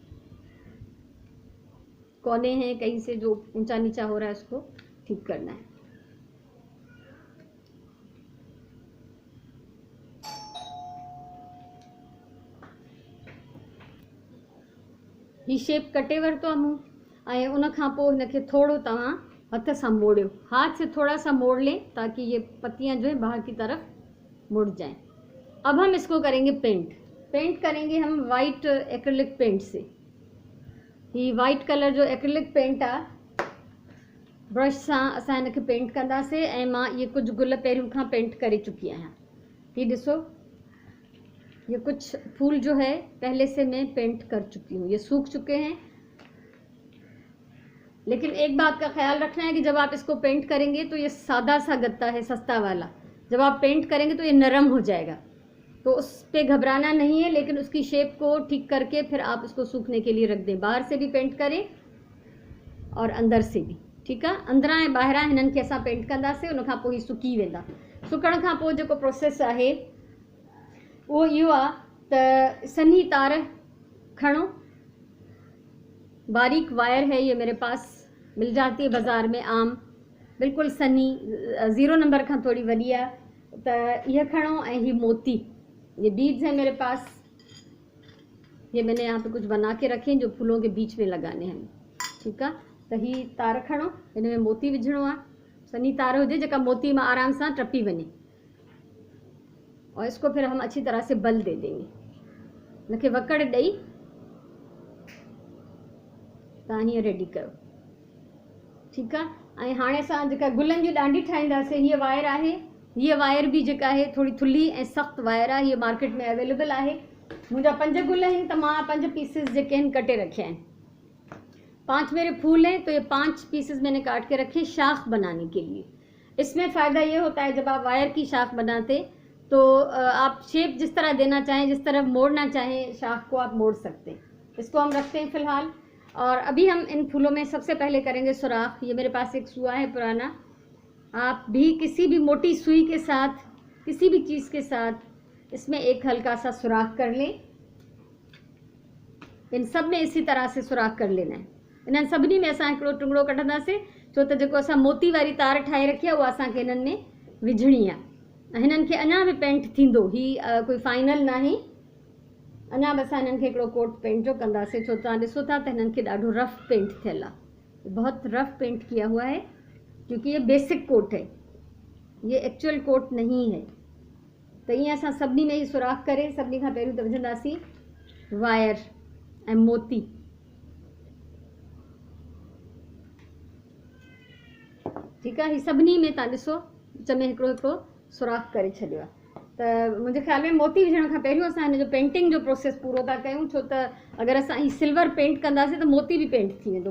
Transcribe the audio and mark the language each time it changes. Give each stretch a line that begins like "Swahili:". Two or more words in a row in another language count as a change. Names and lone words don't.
Hindi: कोने हैं कहीं से जो ऊंचा नीचा हो रहा है उसको ठीक करना है।
Sindhi: ही शेप कटे वरितो मूं, ऐं उन खां पोइ हिनखे थोड़ो तव्हां हथ सां मोड़ियो।
Hindi: हाथ से थोड़ा सा मोड़ लें ताकि ये पत्तियां जो है बाहर की तरफ मुड़ जाएं। अब हम इसको करेंगे पेंट। पेंट करेंगे हम वाइट एक्रिलिक पेंट से।
Sindhi: ही वाइट कलर जो एक्रिलिक पेंट आहे, ब्रश सां असां हिनखे पेंट कंदासीं। ऐं मां ये कुझु गुल पहिरियों खां पेंट करे चुकी आहियां। ही ॾिसो,
Hindi: ये कुछ फूल जो है पहले से मैं पेंट कर चुकी हूँ, ये सूख चुके हैं। लेकिन एक बात का ख्याल रखना है कि जब आप इसको पेंट करेंगे तो ये सादा सा गत्ता है, सस्ता वाला, जब आप पेंट करेंगे तो ये नरम हो जाएगा। तो उस पे घबराना नहीं है, लेकिन उसकी शेप को ठीक करके फिर आप उसको सूखने के लिए रख दें। बाहर से भी पेंट करें और अंदर से भी, ठीक है।
Sindhi: अंदरां ऐं ॿाहिरां हिननि खे असां पेंट कंदासीं, उन खां पोइ ही सुकी वेंदा। सुकण खां पोइ जेको प्रोसेस आहे वो इहो आहे त सन्ही तार खणो।
Hindi: बारीक वायर है, ये मेरे पास मिल जाती है बाज़ार में आम,
Sindhi: बिल्कुल सन्ही, 0 नंबर खां थोड़ी वॾी आहे। त यह खणो। ऐं ही मोती,
Hindi: ये बीड्स हैं मेरे पास, ये मैंने यहाँ पे कुछ बना के रखे हैं जो फूलों के बीच में लगाने हैं, ठीक है।
Sindhi: तो ही तार खणो, हिन में मोती विझणो आहे। सन्ही तार हुजे जेका मोती में आराम सां टपी वञे,
Hindi: और इसको फिर हम अच्छी तरह से बल दे देंगे।
Sindhi: हिनखे वकड़ ॾेई तव्हां हीअं रेडी कयो, ठीकु आहे। ऐं हाणे असां जेका गुलनि जी ॾांढी ठाहींदासीं, हीअ वायर आहे,
Hindi: ये वायर भी
Sindhi: जेका है थोड़ी थुल्ली ऐं सख़्त वायर आहे,
Hindi: ये मार्केट में
Sindhi: अवेलेबल आहे। मुंहिंजा 5 गुल आहिनि त मां 5 पीसेस जेके आहिनि कटे
Hindi: रखे हैं। 5 मेरे फूल हैं तो ये 5 पीसेस मैंने काट के रखे शाख बनाने के लिए। इसमें फ़ायदा ये होता है जब आप वायर की शाख बनाते तो आप शेप जिस तरह देना चाहें, जिस तरह मोड़ना चाहें शाख को आप मोड़ सकते हैं। इसको हम रखते हैं फ़िलहाल। और अभी हम इन फूलों में सबसे पहले करेंगे सुराख। ये मेरे पास एक सुआ है पुराना, आप भी किसी भी मोटी सुई के साथ, किसी भी चीज़ के साथ इसमें एक हल्का सा सुराख कर लें। इन सब में इसी तरह से सुराख कर लेना है।
Sindhi: इन्हनि सभिनी में असां हिकिड़ो टुंगड़ो कढंदासीं, छो त जेको असां मोती वारी तार ठाहे रखी आहे उहा असांखे इन्हनि में विझणी आहे। हिननि खे अञा बि पेंट थींदो, ही कोई फाइनल नाहे, अञा बि असां हिननि खे हिकिड़ो कोट पेंट जो कंदासीं। छो तव्हां ॾिसो था त हिननि खे ॾाढो रफ पेंट थियल आहे,
Hindi: बहुत रफ पेंट किया हुआ है, क्योंकि ये बेसिक कोट है, ये एक्चुअल कोट नहीं है।
Sindhi: तो ईअं असां सभिनी में ही सुराख करे सभिनी खां पहिरियों त विझंदासीं वायर ऐं मोती। ठीकु आहे, ही सभिनी में तव्हां ॾिसो विच में हिकिड़ो हिकिड़ो सुराख करे छॾियो आहे। त मुंहिंजे ख़्याल में मोती विझण खां पहिरियों असां हिन जो पेंटिंग जो प्रोसेस पूरो था कयूं, छो त अगरि असां ही सिल्वर पेंट कंदासीं त मोती बि पेंट थी वेंदो।